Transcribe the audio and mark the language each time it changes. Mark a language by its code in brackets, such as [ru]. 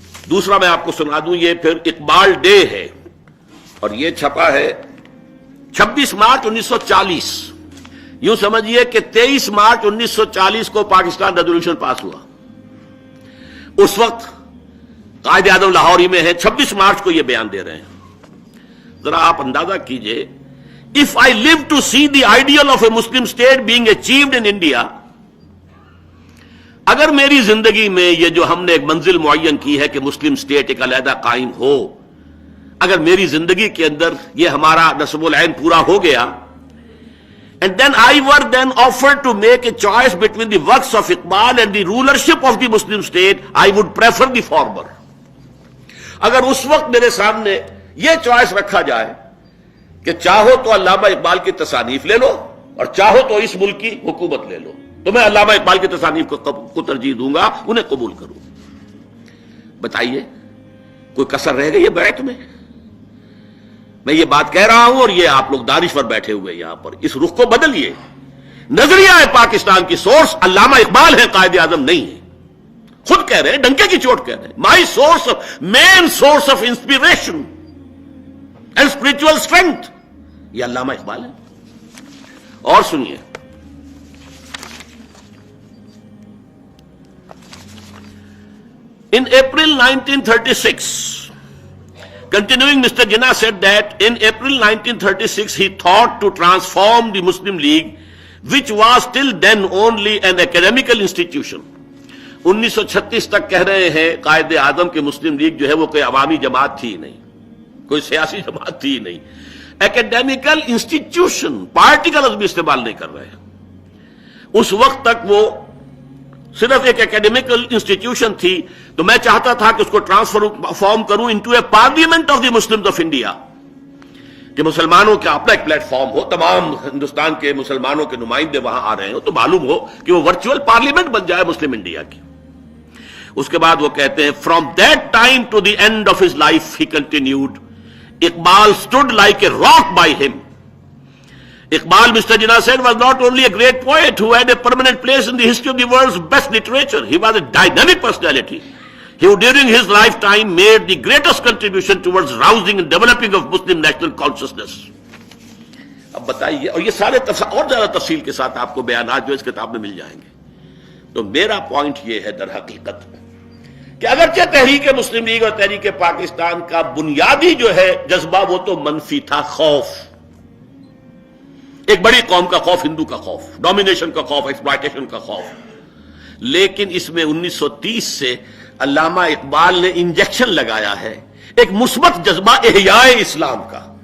[ur] دوسرا میں آپ کو سنا دوں، یہ پھر اقبال ڈے ہے اور یہ چھپا ہے 26 مارچ 1940. یوں سمجھیے کہ 23 مارچ 1940 کو پاکستان ریزولوشن پاس ہوا. اس وقت قائد اعظم لاہور ہی میں ہے، 26 مارچ کو یہ بیان دے رہے ہیں. ذرا آپ اندازہ کیجئے، [en] if I live to see the ideal of a Muslim state being achieved in India، [ur] اگر میری زندگی میں یہ جو ہم نے ایک منزل معین کی ہے کہ مسلم اسٹیٹ ایک علیحدہ قائم ہو، اگر میری زندگی کے اندر یہ ہمارا نصب العین پورا ہو گیا، [en] and then I were then offered to make a choice between the works of Iqbal and the rulership of the Muslim state, I would prefer the former. [ur] اگر اس وقت میرے سامنے یہ چوائس رکھا جائے کہ چاہو تو علامہ اقبال کی تصانیف لے لو اور چاہو تو اس ملک کی حکومت لے لو، تو میں علامہ اقبال کی تصانیف کو ترجیح دوں گا، انہیں قبول کروں. بتائیے کوئی کسر رہ گئی ہے بیعت میں؟ میں یہ بات کہہ رہا ہوں اور یہ آپ لوگ دانشور بیٹھے ہوئے یہاں پر، اس رخ کو بدلیے. نظریہ پاکستان کی سورس علامہ اقبال ہے، قائد اعظم نہیں ہے. خود کہہ رہے ہیں، ڈنکے کی چوٹ کہہ رہے ہیں، [en] my source main source of inspiration and spiritual strength [ur] یہ علامہ اقبال ہے. اور سنیے، [en] in April 1936, continuing, Mr. Jinnah said that in April 1936 he thought to transform the Muslim League, which was till then only an academical institution. [ur] 1936 تک کہہ رہے ہیں قائد اعظم کے مسلم league جو ہے وہ کوئی عوامی جماعت تھی نہیں، کوئی سیاسی جماعت تھی نہیں، اکیڈیمیکل انسٹیٹیوشن، پارٹی کا لفظ بھی استعمال نہیں کر رہے ہیں. اس وقت تک وہ صرف ایک اکیڈیمیکل انسٹیٹیوشن تھی. تو میں چاہتا تھا کہ اس کو ٹرانسفارم کروں [en] into a parliament of the Muslims of India, [ur] کہ مسلمانوں کا اپنا ایک پلیٹ فارم ہو، تمام ہندوستان کے مسلمانوں کے نمائندے وہاں آ رہے ہو تو معلوم ہو کہ وہ ورچوئل پارلیمنٹ بن جائے مسلم انڈیا کی. اس کے بعد وہ کہتے ہیں [en] From that time to the end of his life he continued Iqbal stood like a rock by him. Iqbal, Mr. Jinnah said, was not only a great poet who had a permanent place in the history of the world's best literature, he was a dynamic personality who during his lifetime made the greatest contribution towards rousing and developing of Muslim national consciousness. [ur] اب بتائیے، اور یہ سارے اور زیادہ تفصیل کے ساتھ آپ کو بیانات جو اس کتاب میں مل جائیں گے. تو میرا پوائنٹ یہ ہے در حقیقت کہ اگرچہ تحریک مسلم لیگ اور تحریک پاکستان کا بنیادی جو ہے جذبہ وہ تو منفی تھا، خوف، ایک بڑی قوم کا خوف، ہندو کا خوف، ڈومینیشن کا خوف، ایکسپلائٹیشن کا خوف، لیکن اس میں 1930 سے علامہ اقبال نے انجیکشن لگایا ہے ایک مثبت جذبہ احیاء اسلام کا.